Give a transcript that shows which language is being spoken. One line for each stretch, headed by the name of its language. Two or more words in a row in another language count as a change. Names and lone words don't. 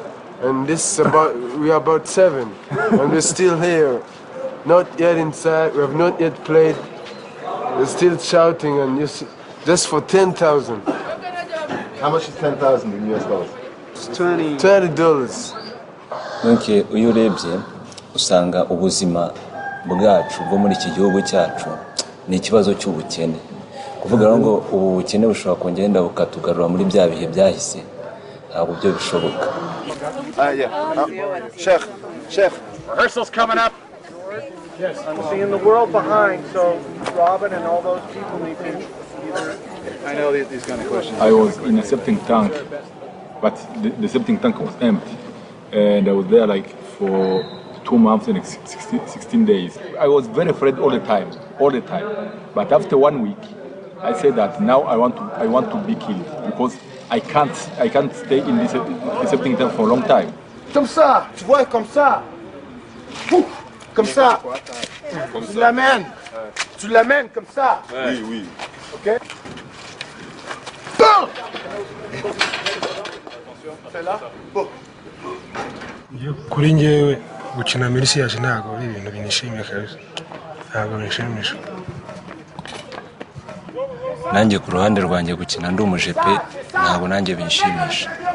English: And this is we are about 7, and we're still here. Not yet inside, we have not yet played. We're still shouting, and just for 10,000. How much is 10,000 in US dollars? It's $20.
Kinyarwanda: Donc uyu urebye usanga ubuzima bwacu bwo muri iki gihugu cyacu ni ikibazo cy'ubukene. Kuvuga ngo ubu bukene bushobora kongera bukatugarura muri bya bihe byahise. Ntabwo byo bishoboka.
English: Chef. Rehearsal's coming up. Yes, I'm seeing the world behind, so Robin and all those people need to either... I know these kind of questions. I was in a septic tank, but the septic tank was empty. And I was there like for 2 months and 16 days. I was very afraid all the time. But after 1 week, I said that now I want to be killed because I can't stay in this septic tank for a long time.
French: Comme ça, tu vois, comme ça. Comme ça. Tu l'amènes comme ça. Oui.
English: OK? Boom!
Kinyarwanda: Kuri njyewe gukina muri siyaje ntabwo ari ibintu binishimiye kabisa. ntabwo bishimisha. nanjye ku ruhande rwanjye gukina ndi umujepe ntabwo nanjye binshimisha.